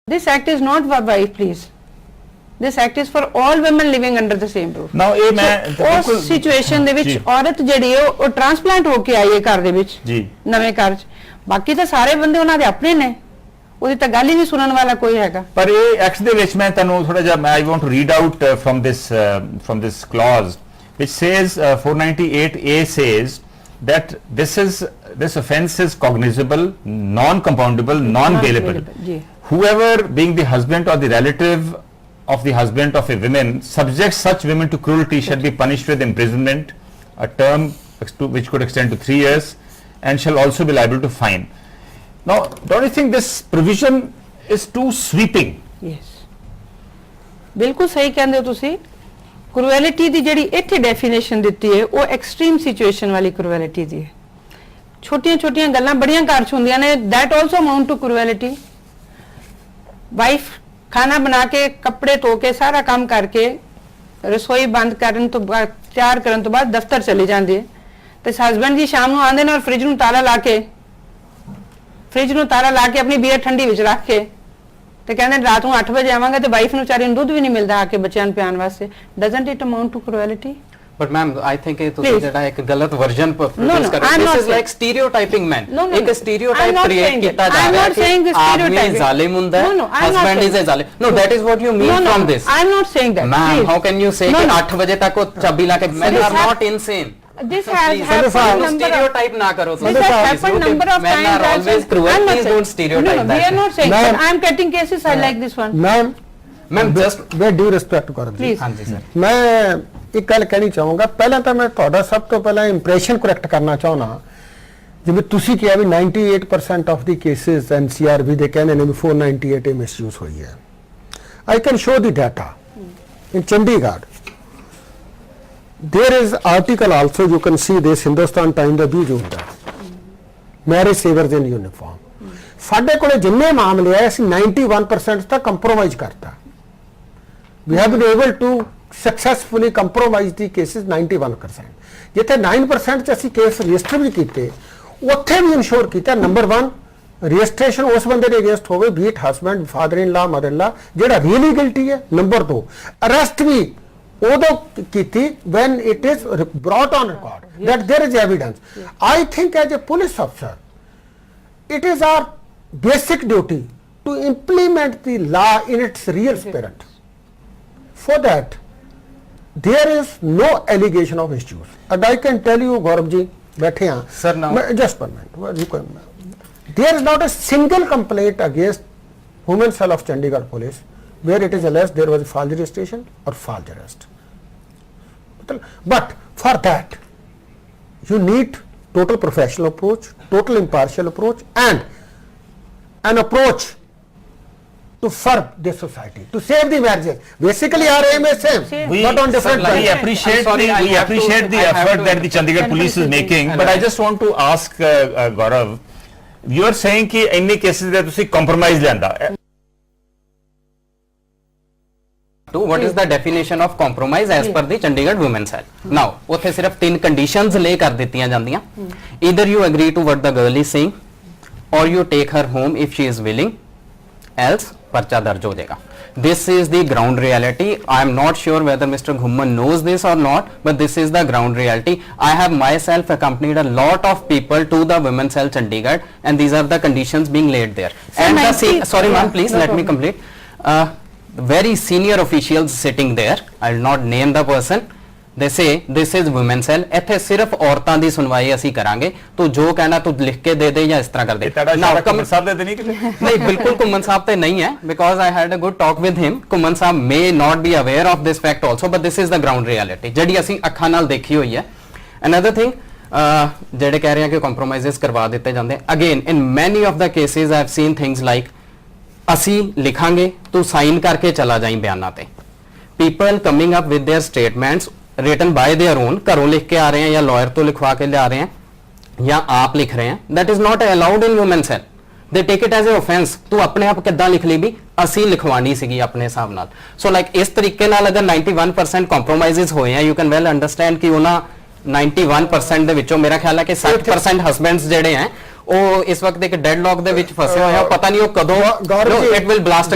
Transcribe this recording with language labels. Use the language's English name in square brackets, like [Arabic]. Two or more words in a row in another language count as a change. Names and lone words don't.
[English] This act is not for wife, please. This act is for all women living under the same roof. [Punjabi] Now ਇਹ ਮੈਂ ਉਸ ਸਿਚੁਏਸ਼ਨ ਦੇ ਵਿੱਚ ਔਰਤ ਜਿਹੜੀ ਹੈ ਉਹ ਟ੍ਰਾਂਸਪਲਾਂਟ ਹੋ ਕੇ ਆਈ ਹੈ ਘਰ ਦੇ ਵਿੱਚ ਜੀ ਨਵੇਂ ਘਰ 'ਚ, ਬਾਕੀ ਤਾਂ ਸਾਰੇ ਬੰਦੇ ਉਹਨਾਂ ਦੇ ਆਪਣੇ ਨੇ, ਉਹਦੀ ਤਾਂ ਗੱਲ ਹੀ ਨਹੀਂ ਸੁਣਨ ਵਾਲਾ ਕੋਈ ਹੈਗਾ। ਪਰ ਇਹ ਐਕਟ ਦੇ ਵਿੱਚ ਮੈਂ ਤੁਹਾਨੂੰ ਥੋੜਾ ਜਿਹਾ [English] I want to read out from this clause which says 498A says that this offence is cognizable, non-compoundable, non-bailable. Whoever being the husband or the relative of the husband of a woman subjects such women to cruelty shall be punished with imprisonment, a term which could extend to 3 years, and shall also be liable to fine. Now, don't you think this provision is too sweeping? Yes. [Punjabi] ਬਿਲਕੁਲ ਸਹੀ ਕਹਿੰਦੇ ਹੋ ਤੁਸੀਂ। ਕ੍ਰੂਐਲਿਟੀ ਦੀ ਜਿਹੜੀ ਇੱਥੇ ਡੈਫੀਨੇਸ਼ਨ ਦਿੱਤੀ ਹੈ ਉਹ [English] extreme situation [Punjabi] ਵਾਲੀ ਕ੍ਰੂਐਲਿਟੀ ਦੀ ਹੈ। ਛੋਟੀਆਂ ਛੋਟੀਆਂ ਗੱਲਾਂ ਬੜੀਆਂ ਘਰ 'ਚ ਹੁੰਦੀਆਂ ਨੇ, [English] that also amount to cruelty. [Punjabi] ਵਾਈਫ ਖਾਣਾ ਬਣਾ ਕੇ ਕੱਪੜੇ ਧੋ ਕੇ ਸਾਰਾ ਕੰਮ ਕਰਕੇ ਰਸੋਈ ਬੰਦ ਕਰਨ ਤੋਂ ਬਾਅਦ ਤਿਆਰ ਕਰਨ ਤੋਂ ਬਾਅਦ ਦਫ਼ਤਰ ਚਲੇ ਜਾਂਦੇ ਹੈ ਤੇ ਹਸਬੈਂਡ ਜੀ ਸ਼ਾਮ ਨੂੰ ਆਉਂਦੇ ਨੇ ਔਰ ਫ੍ਰਿਜ ਨੂੰ ਤਾਲਾ ਲਾ ਕੇ ਆਪਣੀ ਬੀਅਰ ਠੰਡੀ ਵਿੱਚ ਰੱਖ ਕੇ ਤੇ ਕਹਿੰਦੇ ਰਾਤ ਨੂੰ 8 ਵਜੇ ਆਵਾਂਗੇ ਤੇ ਵਾਈਫ ਨੂੰ ਵਿਚਾਰੀ ਨੂੰ ਦੁੱਧ ਵੀ ਨਹੀਂ ਮਿਲਦਾ ਆ ਕੇ ਬੱਚਿਆਂ ਨੂੰ ਪਿਆਉਣ ਵਾਸਤੇ। [English] Doesn't it amount to cruelty? But ma'am, I think [Hindi] ये तो जड़ा एक गलत वर्जन produce कर रहे हैं। [English] This is like stereotyping men. [Hindi] एक stereotype create किया जा रहा है कि आदमी जालिम होता है, [English] husband is a [Hindi] जालिम. [English] No, that is what you mean from this. I am not saying that. Ma'am, how can you say [Hindi] कि 8 बजे तक वो चाबी लाके [English] men are not insane. This has happened stereotype [Hindi] ना करो। [English] This has happened number of times. Men are always cruel. Please don't stereotype that. We are not saying. But I am getting cases like this one. Ma'am, just with due respect [Punjabi] ਕਰੋ ਜੀ। ਹਾਂਜੀ ਸਰ। ਮੈਂ ਇੱਕ ਗੱਲ ਕਹਿਣੀ ਚਾਹਾਂਗਾ, ਪਹਿਲਾਂ ਤਾਂ ਮੈਂ ਤੁਹਾਡਾ ਸਭ ਤੋਂ ਪਹਿਲਾਂ [English] impression correct [Punjabi] ਕਰਨਾ ਚਾਹੁੰਦਾ, ਜਿਵੇਂ ਤੁਸੀਂ ਕਿਹਾ ਵੀ 98% [English] of the cases [Punjabi] ਐਨਸੀਆਰਬੀ ਦੇ ਕਹਿੰਦੇ ਨੇ ਵੀ 498 ਇਹ ਮਿਸਯੂਜ਼ ਹੋਈ ਹੈ। [English] I can show the data in Chandigarh. there is article also, you can see this, Hindustan Times [Punjabi] ਦਾ 20 ਜੂਨ ਦਾ, [English] ਮੈਰਿਜ ਸੇਵਰਸ ਇਨ ਯੂਨੀਫਾਰਮ। [Punjabi] ਸਾਡੇ ਕੋਲੇ ਜਿੰਨੇ ਮਾਮਲੇ ਆਏ ਅਸੀਂ 91% ਤੱਕ ਕੰਪਰੋਮਾਈਜ਼ ਕਰਤਾ। [English] we have been able to successfully compromise the cases 91%। [Punjabi] ਜਿੱਥੇ 9% ਚ ਅਸੀਂ ਕੇਸ ਰਜਿਸਟਰ ਵੀ ਕੀਤੇ ਉੱਥੇ ਵੀ ਇਨਸ਼ੋਰ ਕੀਤਾ ਨੰਬਰ 1 ਰਜਿਸਟ੍ਰੇਸ਼ਨ ਉਸ ਬੰਦੇ ਦੇ ਅਗੇਂਸਟ ਹੋਵੇ, [English] be it husband, father in law, mother in law, [Punjabi] ਜਿਹੜਾ [English] really guilty [Punjabi] ਹੈ। ਨੰਬਰ 2 ਅਰੈਸਟ ਵੀ ਉਦੋਂ ਕੀਤੀ [English] when it is brought on record that there is evidence. I think as a police officer it is our basic duty to implement the law in its real spirit. For that there is no allegation of misuse, and I can tell you Gaurav ji, [Hindi] बैठे हैं [English] sir, now just 1 minute, there is not a single complaint against women cell of Chandigarh police where it is alleged there was a false registration or false arrest. But for that you need total professional approach, total impartial approach, and an approach to serve this society, to save the marriages. Basically our aim is same, but on different we appreciate the effort that the Chandigarh police is making, but I just want to ask Gaurav, you are saying [Hindi] कि इन्ने [English] cases [Punjabi] ਦੇ ਤੁਸੀਂ compromise ਲੈਂਦਾ। [English] What is the definition of compromise as per the Chandigarh Women's Cell? Now, [Punjabi] ਉੱਥੇ ਸਿਰਫ 3 conditions lay ਕਰ ਦਿੱਤੀਆਂ ਜਾਂਦੀਆਂ। [English] Either you agree to what the girl is saying, or you take her home if she is willing, else [Hindi] पर्चा दर्ज हो जाएगा। [English] This is the ground reality. I am not sure whether Mr. Ghumman knows this or not, but this is the ground reality. I have myself accompanied a lot of people to the Women's Cell Chandigarh, and these are the conditions being laid there. And sorry ma'am, please let me complete. Very senior officials sitting there, I will not name the person, they say this is women's cell, [Punjabi] ਇੱਥੇ ਸਿਰਫ ਔਰਤਾਂ ਦੀ ਸੁਣਵਾਈ ਅਸੀਂ ਕਰਾਂਗੇ, ਤੂੰ ਜੋ ਕਹਿਣਾ ਤੂੰ ਲਿਖ ਕੇ ਦੇ ਦੇ ਜਾਂ ਇਸ ਤਰ੍ਹਾਂ ਕਰ ਦੇ। ਘੁੰਮਣ ਸਾਹਿਬ ਦੇ ਨਹੀਂ ਕਿਤੇ ਨਹੀਂ, ਬਿਲਕੁਲ ਘੁੰਮਣ ਸਾਹਿਬ ਤੇ ਨਹੀਂ ਹੈ, [English] because I had a good talk with him. ਘੁੰਮਣ ਸਾਹਿਬ may not be aware of this fact also, but this is the ground reality [Punjabi] ਜਿਹੜੀ ਅਸੀਂ ਅੱਖਾਂ ਨਾਲ ਦੇਖੀ ਹੋਈ ਹੈ। [English] Another thing, [Punjabi] ਜਿਹੜੇ ਕਹਿ ਰਹੇ ਆ ਕਿ compromises ਕਰਵਾ ਦਿੱਤੇ ਜਾਂਦੇ, [English] again in many of the cases I have seen things like [Punjabi] ਅਸੀਂ ਲਿਖਾਂਗੇ ਤੂੰ ਸਾਈਨ ਕਰਕੇ ਚਲਾ ਜਾਈਂ ਬਿਆਨਾਂ ਤੇ। [English] People coming up with their statements written by their own, [Punjabi] ਘਰੋਂ ਲਿਖ ਕੇ ਆ ਰਹੇ [Hindi] हैं या [Punjabi] lawyer ਤੋਂ ਲਿਖਵਾ ਕੇ ਲਿਆ ਰਹੇ [Hindi] हैं या आप लिख रहे हैं, [English] that is not allowed in women's cell. They take it as a offense. [Punjabi] ਤੂੰ ਆਪਣੇ ਆਪ ਕਿੱਦਾਂ ਲਿਖ ਲਈ ਵੀ ਅਸੀਂ ਲਿਖਵਾਣੀ ਸੀਗੀ ਆਪਣੇ ਹਿਸਾਬ ਨਾਲ। [English] So like [Punjabi] ਇਸ ਤਰੀਕੇ ਨਾਲ ਅਗਰ 91% compromises ਹੋਏ ਆ, [English] you can well understand [Punjabi] ਕਿ ਉਹਨਾਂ 91% ਦੇ ਵਿੱਚੋਂ ਮੇਰਾ ਖਿਆਲ ਹੈ ਕਿ 60% ਹਸਬੈਂਡਸ ਜਿਹੜੇ ਹੈ ਉਹ ਇਸ ਵਕਤ ਇੱਕ ਡੈਡਲੌਕ ਦੇ ਵਿੱਚ ਫਸੇ ਹੋਏ ਆ, ਪਤਾ ਨਹੀਂ ਉਹ ਕਦੋਂ [English] it will blast